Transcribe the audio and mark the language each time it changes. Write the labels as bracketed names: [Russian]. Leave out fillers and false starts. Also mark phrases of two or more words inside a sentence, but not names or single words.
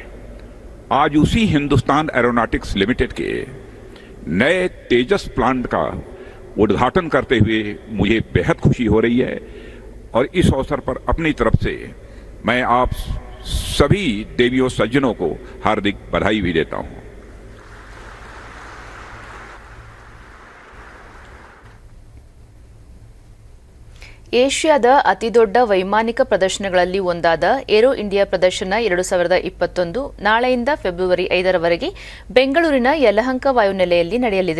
[Hindi] आज उसी हिंदुस्तान एरोनॉटिक्स लिमिटेड के नए तेजस प्लांट का उद्घाटन करते हुए मुझे बेहद खुशी हो रही है और इस अवसर पर अपनी तरफ से मैं आप सभी देवियों सज्जनों को हार्दिक बधाई भी देता हूं। [Kannada] ಏಷ್ಯಾದ ಅತಿದೊಡ್ಡ ವೈಮಾನಿಕ ಪ್ರದರ್ಶನಗಳಲ್ಲಿ ಒಂದಾದ ಏರೋ ಇಂಡಿಯಾ ಪ್ರದರ್ಶನ 2021 ನಾಳೆಯಿಂದ ಫೆಬ್ರವರಿ 5ರವರೆಗೆ ಬೆಂಗಳೂರಿನ ಯಲಹಂಕ ವಾಯುನೆಲೆಯಲ್ಲಿ ನಡೆಯಲಿದೆ.